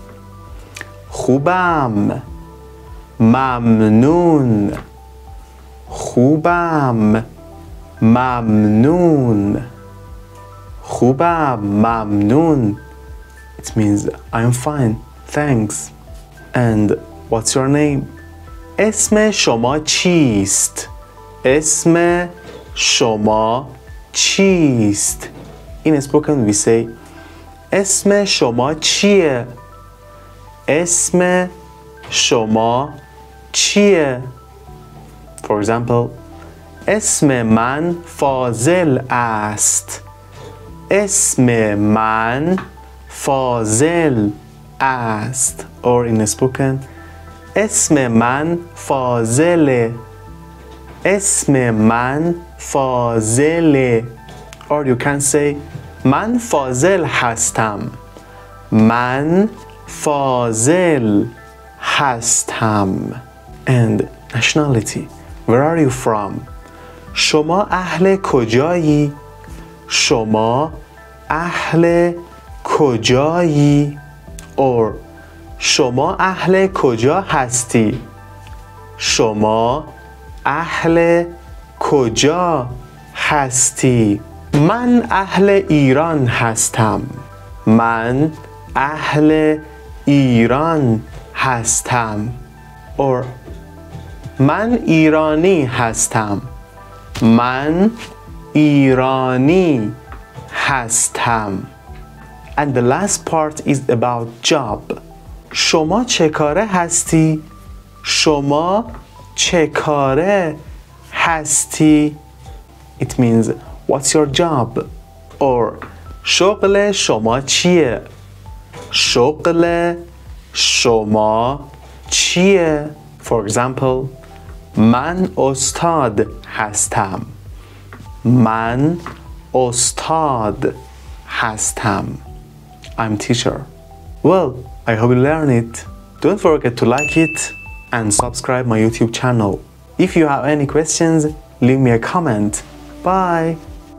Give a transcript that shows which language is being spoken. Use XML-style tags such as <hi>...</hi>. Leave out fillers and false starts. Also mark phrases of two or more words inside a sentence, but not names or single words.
<fa>خوبم. ممنون. خوبم. ممنون. خوبم. ممنون.</fa> <en>It means I'm fine, thanks. And what's your name?</en> <fa>اسم شما چیست؟ اسم شما چیست؟</fa> <en>In spoken we say</en> <fa>اسم شما چیه؟ اسم شما چیه؟</fa> <en>For example,</en> <fa>اسم من فاضل است. اسم من فاضل است.</fa> <en>Or in spoken,</en> <fa>اسم من فاضله. اسم من فاضله.</fa> <en>Or you can say</en> <fa>من فاضل هستم. من فاضل هستم.</fa> <en>And nationality. Where are you from?</en> <fa>شما اهل کجایی؟ شما اهل کجایی؟ Or شما اهل کجا هستی؟ شما اهل کجا هستی؟ من اهل ایران هستم. من اهل ایران هستم. Or من ایرانی هستم. من ایرانی هستم.</fa> <en>And the last part is about job.</en> <fa>شما چه کاره هستی؟ شما چه کاره هستی؟</fa> <en>It means what's your job? Or</en> <fa>شغل شما چیه؟ شغل شما چیه؟</fa> <en>For example,</en> <fa>من استاد هستم. من استاد هستم.</fa> <en>I'm teacher. Well, I hope you learn it. Don't forget to like it and subscribe my YouTube channel. If you have any questions, leave me a comment. Bye.</en>